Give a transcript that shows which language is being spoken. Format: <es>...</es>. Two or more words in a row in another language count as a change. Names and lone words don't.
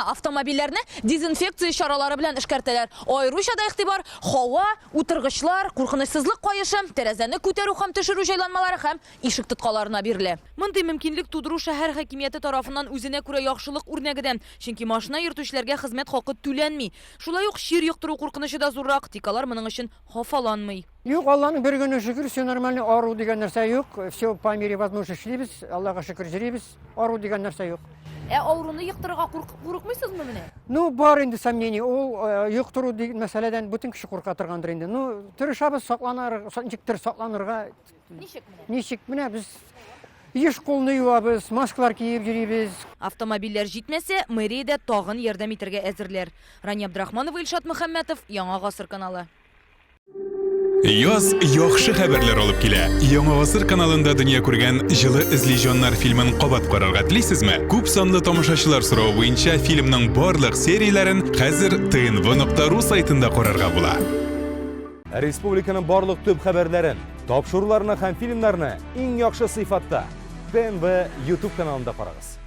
<tt>Автомобильләрне дезинфекция чаралары белән эшкәртәләр. Аеруча да игътибар һава, утыргычлар, куркынычсызлык каешы, тәрәзәне күтәрү һәм төшерү җайланмалары һәм ишек тоткаларына бирелә. Мондый мөмкинлек тудыру шәһәр хакимияте тарафыннан үзенә күрә яхшылык үрнәгедән, чөнки машина йөртүчеләргә хезмәт хакы түләнми. Шулай ук чир йоктыру куркынычы да зуррак, тикалар моның өчен хафаланмый. Юк, Алланың бер генә шөкер,</tt> <ru>все нормально,</ru> <tt>ару дигән нәрсә юк.</tt> <ru>Все по мере возможности</ru> <tt>эшлибез, Аллага шөкер җирибез, ару дигән нәрсә юк. Авыруны йоктырырга курыкмыйсызмы менә? Ну, бар инде сомнение, ул йоктыру дигән мәсьәләдән бүтән кеше курка торгандыр инде. Ну, тырышабыз сакланыр, ничектер сакланырга. Ничек менә? Ничек менә без еш кулны юабыз, маскалар киеп йөрибез. Автомобильләр җитмәсә, мэриядә тагын ярдәм итәргә әзерләр. Рания Абдрахманова, Илшат Мөхәммәтов, Яңа гасыр каналы. Яз яхшы хәбәрләр алып килә. Яңа гасыр каналында дөнья күргән җылы эзлиҗаннар фильмын кабат карарга телисезме? Күп санлы тамашачылар соравы буенча фильмның барлык серияләрен хәзер tnv.ru сайтында карарга була. Республиканың барлык төп хәбәрләрен, тапшыруларны һәм фильмнарны иң яхшы сыйфатта TNV YouTube каналында карагыз.</tt>